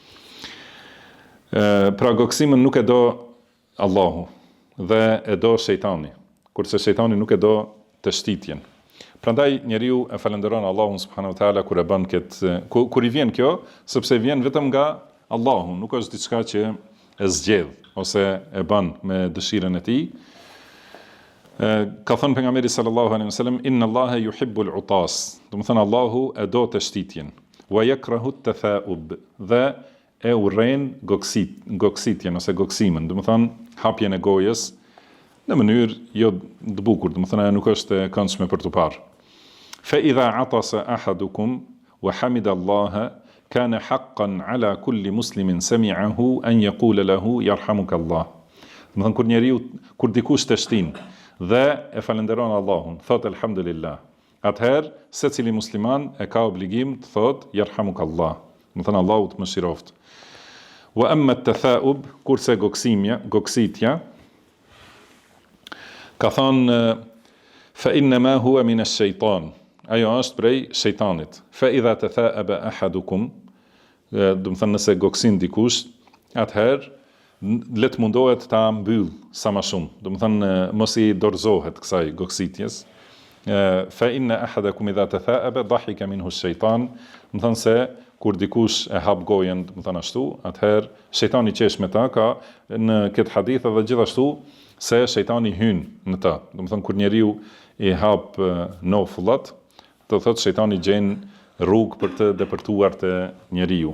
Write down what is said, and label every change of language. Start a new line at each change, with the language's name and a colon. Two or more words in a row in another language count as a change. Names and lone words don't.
Albanian: Pra goksimën nuk e do Allahu dhe e do shejtani, kurse shejtani nuk e do të shtitjen. Prandaj njeriu e falenderon Allahun
Arabic: سبحانه وتعالى
Albanian: kur e bën kur i vjen kjo, sepse vjen vetëm nga Allahu, nuk është diçka që e zgjedh ose e bën me dëshirën e tij. Ka thënë pejgamberi
Arabic: صلى الله عليه وسلم إن الله يحب العطاس.
Albanian: Do të thënë Allahu e do të shtitjen.
Arabic: ويكره التثاؤب.
Albanian: Dhe e urren goksitjen ose goksimin, do të thënë hapjen e gojës në mënyrë jo të bukur, do të thënë ajo nuk është e këndshme për tu parë.
Arabic: فإذا عطس أحدكم وحمد الله كان حقا على كل مسلم سمعه أن يقول له يرحمك الله.
Albanian: Do të thënë kur njeriu kur dikush të shtin dhe e falenderon Allahun, thot elhamdulillah. Atëherë secili musliman e ka obligim të thot
Arabic: يرحمك الله.
Albanian: Do të thënë Allahu të mëshiroft.
Arabic: وأما التثاؤب,
Albanian: kurse goksitja, ka thënë
Arabic: فإنما هو من الشيطان.
Albanian: Ajo është prej shejtanit.
Arabic: فإذا تثاءب أحدكم,
Albanian: do të thënë nëse goksin dikush, atëherë le të mundohet ta mbyll sa më shumë. Do të thënë mos i dorëzohet kësaj goksitjes.
Arabic: فإن أحدكم إذا تثاءب ضحك منه الشيطان.
Albanian: Do të thënë se kur dikush e hap gojen, do të thënë ashtu, atëherë shejtani qesh me ta, ka në këtë hadith edhe gjithashtu se shejtani hyn në ta. Do të thënë kur njeriu i hap nofullat, do thotë shejtani gjen rrugë për të depërtuar të njeriu.